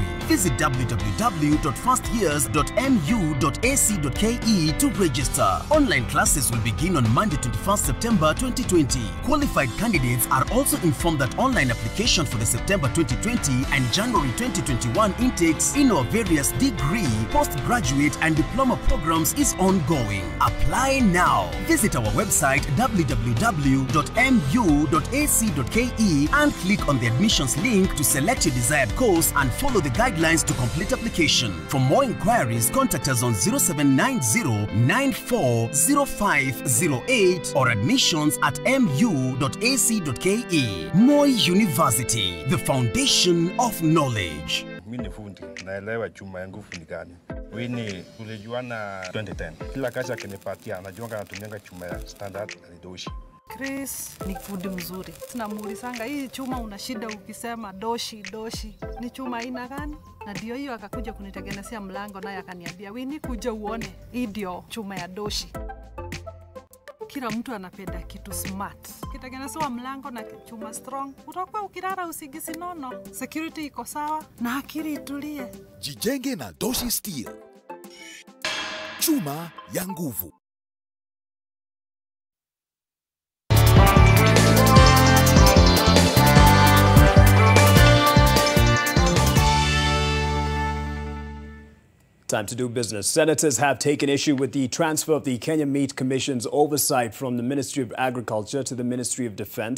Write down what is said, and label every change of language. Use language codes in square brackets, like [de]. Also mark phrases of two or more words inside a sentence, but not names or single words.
[en] Visit www.firstyears.mu.ac.ke to register. Online classes will begin on Monday 21st September 2020. Qualified candidates are also informed that online application for the September 2020 and January 2021 intakes in our various degree, postgraduate and diploma programs is ongoing. Apply now. Visit our website www.mu.ac.ke and click on the admissions link to select your desired course and follow the guidelines to complete application. For more inquiries, contact us on 0790-940508 or admissions@mu.ac.ke. Moi University, the foundation of knowledge. [sw] Mimi ni fundi, naelewa chuma yangu fundi gani. Wini tulijuana 2010. Kila kazi akinipatia anajua anatumianga chuma ya standard na doshi. Chris ni fundi mzuri. Tunamuulizanga hii chuma una shida ukisema doshi. Ni chuma aina gani? Na ndio hiyo akakuja kunitengenezea mlango naye akaniambia, "Wini kuja uone. Hii ndio chuma ya doshi." Kila mtu anapenda kitu smart. Kitengenezewa mlango na chuma strong, utakuwa ukilala usigisi nono. Security iko sawa na akili itulie. Jijenge na Doshi Steel. Chuma ya nguvu. [en] Time to do business. Senators have taken issue with the transfer of the Kenya Meat Commission's oversight from the Ministry of Agriculture to the Ministry of Defense.